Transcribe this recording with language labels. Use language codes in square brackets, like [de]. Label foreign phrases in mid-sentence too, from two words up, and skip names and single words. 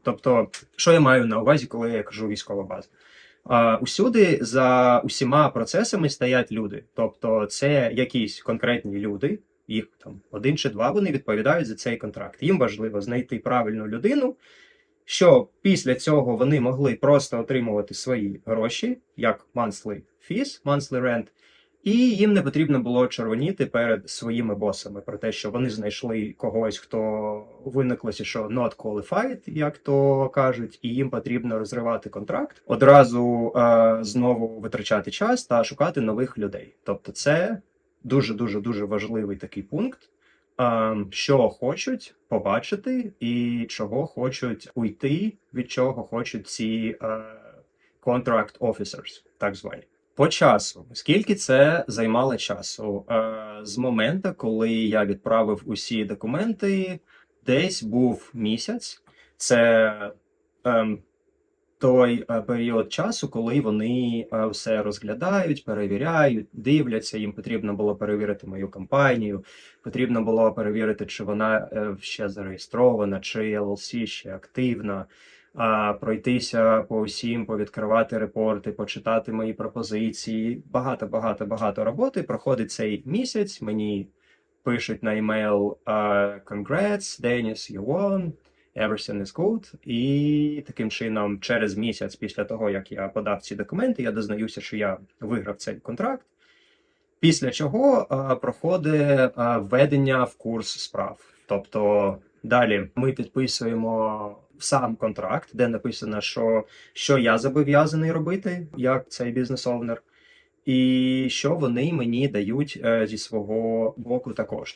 [uk] Тобто, що я маю на увазі, коли я кажу військова база? Усюди за усіма процесами стоять люди. Тобто, це якісь конкретні люди, їх там 1 чи 2, вони відповідають за цей контракт. Їм важливо знайти правильну людину, що після цього вони могли просто отримувати свої гроші, як [en] monthly fees, monthly rent, [uk] і їм не потрібно було червоніти перед своїми босами про те, що вони знайшли когось, хто виниклося, що [en] not qualified, [uk] як то кажуть, і їм потрібно розривати контракт, одразу знову витрачати час та шукати нових людей. Тобто це дуже-дуже важливий такий пункт, що хочуть побачити і чого хочуть уйти, від чого хочуть ці [en] contract officers, [uk] так звані. По часу. Скільки це займало часу? З моменту, коли я відправив усі документи, десь був місяць. Це той період часу, коли вони все розглядають, перевіряють, дивляться. Їм потрібно було перевірити мою компанію, потрібно було перевірити, чи вона ще зареєстрована, чи LLC ще активна, пройтися по всім, повідкривати репорти, почитати мої пропозиції. Багато роботи. Проходить цей місяць, мені пишуть на емейл [en] «Congrats, Dennis, you won. Everything is good». [uk] І таким чином, через місяць після того, як я подав ці документи, я дізнаюся, що я виграв цей контракт. Після чого проходить введення в курс справ. Тобто далі ми підписуємо сам контракт, де написано, що я зобов'язаний робити, як цей бізнес-овнер, і що вони мені дають зі свого боку також.